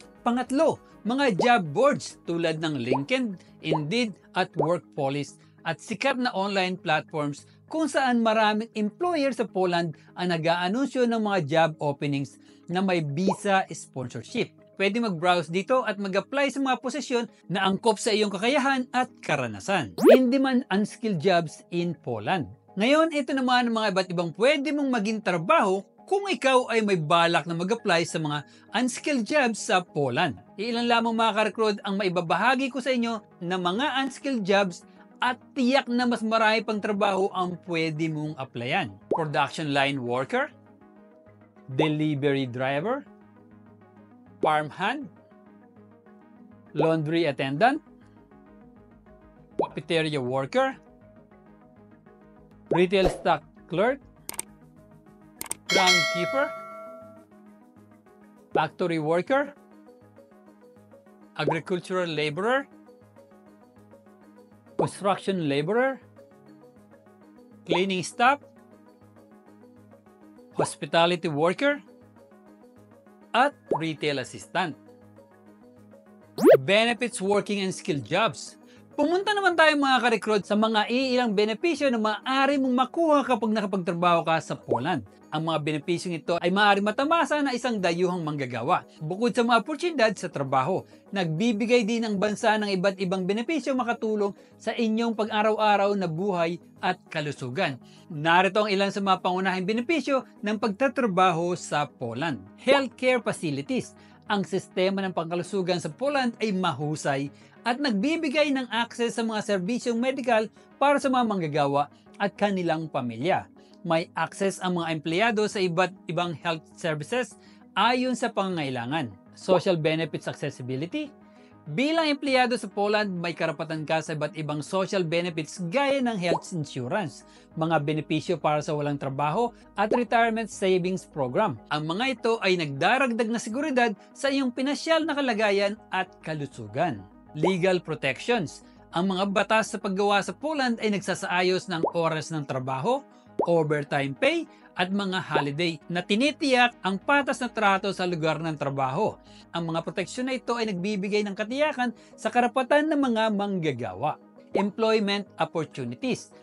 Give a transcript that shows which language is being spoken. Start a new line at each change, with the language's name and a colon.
Filipino: Pangatlo, mga job boards tulad ng LinkedIn, Indeed at Workpolis at sikat na online platforms kung saan maraming employer sa Poland ang nag-aanunsyo ng mga job openings na may visa sponsorship. Pwede mag-browse dito at mag-apply sa mga posisyon na angkop sa iyong kakayahan at karanasan.
English: In-demand unskilled jobs in Poland.
Filipino: Ngayon, ito naman ang mga iba't ibang pwede mong maging trabaho kung ikaw ay may balak na mag-apply sa mga unskilled jobs sa Poland. Ilan lamang mga ka-recruit ang maibabahagi ko sa inyo na mga unskilled jobs at tiyak na mas marami pang trabaho ang pwede mong applyan.
English: Production line worker, delivery driver, farmhand, laundry attendant, cafeteria worker, retail stock clerk, groundskeeper, factory worker, agricultural laborer, construction laborer, cleaning staff, hospitality worker, at retail assistant. Benefits working and skilled jobs.
Filipino: Pumunta naman tayo mga ka-recruit sa mga iilang benepisyo na maaari mong makuha kapag nakapagtrabaho ka sa Poland. Ang mga benepisyong ito ay maaari matamasa na isang dayuhang manggagawa. Bukod sa mga oportunidad sa trabaho, nagbibigay din ang bansa ng iba't ibang benepisyo makatulong sa inyong pag-araw-araw na buhay at kalusugan. Narito ang ilan sa mga pangunahing benepisyo ng pagtatrabaho sa Poland.
English: Healthcare facilities.
Filipino: Ang sistema ng pangkalusugan sa Poland ay mahusay at nagbibigay ng access sa mga serbisyong medical para sa mga manggagawa at kanilang pamilya. May access ang mga empleyado sa iba't ibang health services ayon sa pangangailangan.
English: Social benefits accessibility.
Filipino: Bilang empleyado sa Poland, may karapatan ka sa iba't ibang social benefits gaya ng health insurance, mga benepisyo para sa walang trabaho at retirement savings program. Ang mga ito ay nagdaragdag na seguridad sa iyong pinasyal na kalagayan at kalusugan.
English: Legal protections.
Filipino: Ang mga batas sa paggawa sa Poland ay nagsasaayos ng oras ng trabaho, overtime pay at mga holiday na tinitiyak ang patas na trato sa lugar ng trabaho. Ang mga proteksyon na ito ay nagbibigay ng katiyakan sa karapatan ng mga manggagawa.
English: Employment opportunities.